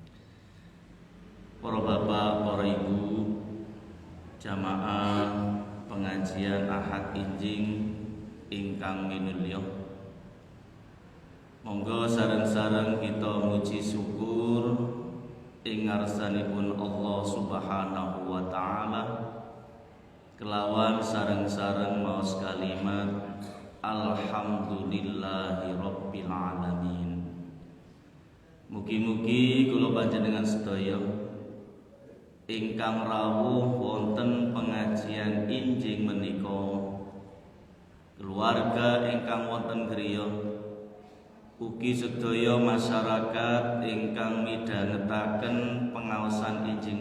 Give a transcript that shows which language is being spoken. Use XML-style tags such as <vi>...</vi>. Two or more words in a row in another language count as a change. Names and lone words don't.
<jv>Para bapak, para ibu, jamaah pengajian Ahad Injing ingkang minulya, Monggo sareng-sareng kita muji syukur ing ngarsanipun</jv> <ar>الله سبحانه وتعالى</ar> <jv>kelawan sareng-sareng maos kalimat</jv> <ar>الحمد لله رب العالمين.</ar> <jv>Mugi-mugi kula panjenengan sedaya ingkang rawuh wonten pengajian injing menika, keluarga ingkang wonten griya, ugi sedaya masyarakat ingkang midhangetaken pengaosan injing</jv>